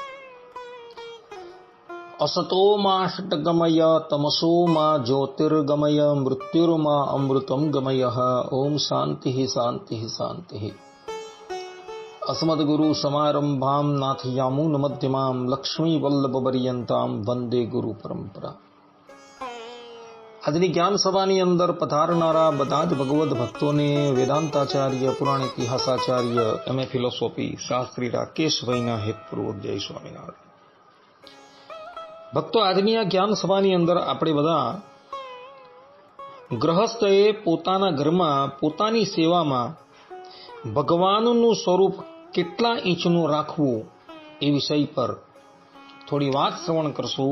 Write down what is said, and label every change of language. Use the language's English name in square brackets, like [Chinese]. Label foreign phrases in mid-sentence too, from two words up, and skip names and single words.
[Sanskrit] असतो मा षट्गमय तमसो मा ज्योतिर्गमय मृत्युर्मा अमृतं गमयः। ओम शांति शांति शांति। अस्मद्गुरु समारंभां नाथयामुन मध्यमां लक्ष्मी वल्लभपर्यन्तां वंदे गुरु परंपरा। [Gujarati] આજની જ્ઞાન સભાની અંદર પધારનારા બધા જ ભગવદ ભક્તોને વેદાંતાચાર્ય, પુરાણ ઇતિહાસાચાર્ય, એમએ ફિલોસોફી શાસ્ત્રી રાકેશભાઈના હેતપૂર્વક જય સ્વામિનારાયણ. ભક્તો, આજની આ જ્ઞાન સભાની અંદર આપણે બધા ગ્રહસ્થએ પોતાના ઘરમાં પોતાની સેવામાં ભગવાનનું સ્વરૂપ કેટલા ઇંચનું રાખવું એ વિષય પર થોડી વાત શ્રવણ કરશું.